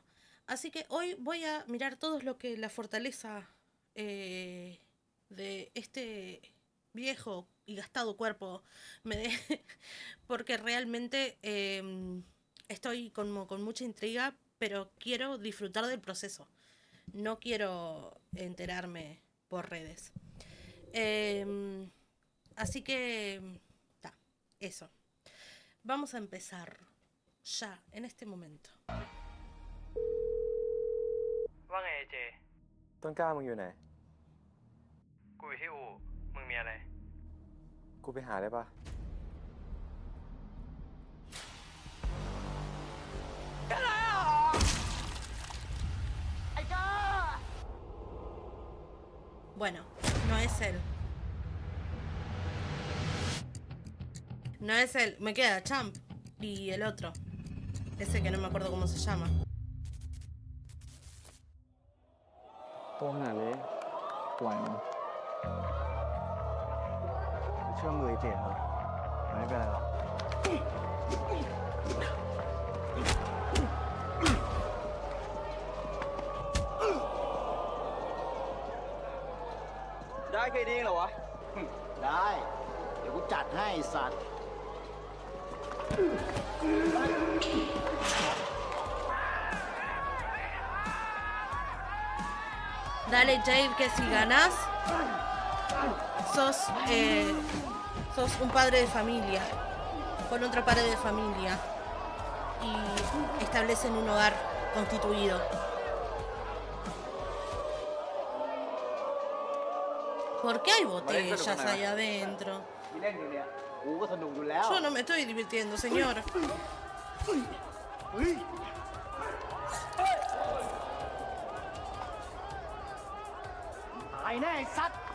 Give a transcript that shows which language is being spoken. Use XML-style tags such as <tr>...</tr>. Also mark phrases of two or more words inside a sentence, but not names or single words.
<es>Así que hoy voy a mirar todo lo que la fortaleza de este viejo y gastado cuerpo me dé, porque realmente estoy con mucha intriga, pero quiero disfrutar del proceso. No quiero enterarme por redes. Así que, eso. Vamos a empezar ya, en este momento.</es> <th>ว่าไงเจ ต้นกล้ามึงอยู่ไหน กูอยู่ที่อู่มึงมีอะไร กูไปหาได้ปะ</th> <es>Bueno, no es él. No es él. Me queda Champ y el otro. Ese que no me acuerdo cómo se llama.</es> <th>ตัวขนาดนี้ไหวมั้ยเชื่อมือไอ้เจดเลยไม่เป็นไรหรอก ได้เคยดีเหรอวะ ได้ เดี๋ยวกูจัดให้ไอ้สัตว์</th> <es>Dale, Jade, que si ganas, sos, sos un padre de familia. Con otro padre de familia. Y establecen un hogar constituido. ¿Por qué hay botellas ahí adentro?</es> <th>ที่เล่นอยู่เนี่ย กูก็สนุกอยู่แล้ว</th> <es>Yo no me estoy divirtiendo, señor.</es> <th>ตายแน่ไอ้สัตว์</th>